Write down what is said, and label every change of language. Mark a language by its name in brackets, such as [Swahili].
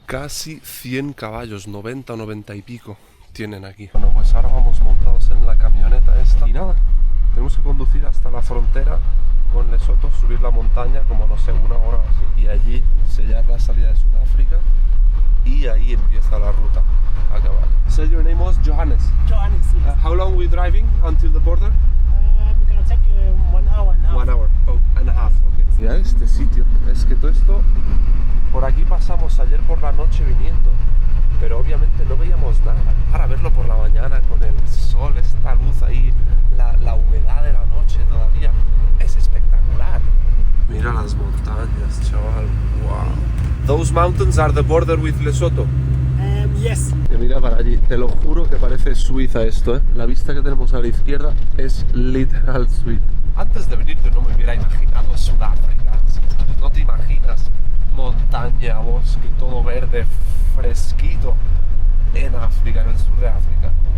[Spanish] Casi 100 caballos, 90 o 90 y pico tienen aquí. Bueno, pues ahora vamos montados en la camioneta esta. Y nada, tenemos que conducir hasta la frontera con Lesoto, subir la montaña como no sé, 1 hora o así. Y allí sellar la salida de Sudáfrica. Y ahí empieza la ruta a caballo. [English] So your name was Johannes? Johannes, yes. How long we driving until the border? We're gonna take 1 hour now. 1 hour and a half, okay. [Spanish] Mira este sitio, es que todo esto, por aquí pasamos ayer por la noche viniendo, pero obviamente no veíamos nada. Para verlo por la mañana con el sol, esta luz ahí, la humedad de la noche todavía, es espectacular. Mira las montañas, chaval, wow. [English] Those mountains are the border with Lesoto. Yes. [Spanish] Que mira para allí, te lo juro que parece Suiza esto, La vista que tenemos a la izquierda es literal Suiza. Antes de venir yo no me hubiera imaginado Sudáfrica, ¿sabes? No te imaginas montaña, bosque, todo verde, fresquito en África, en el sur de África.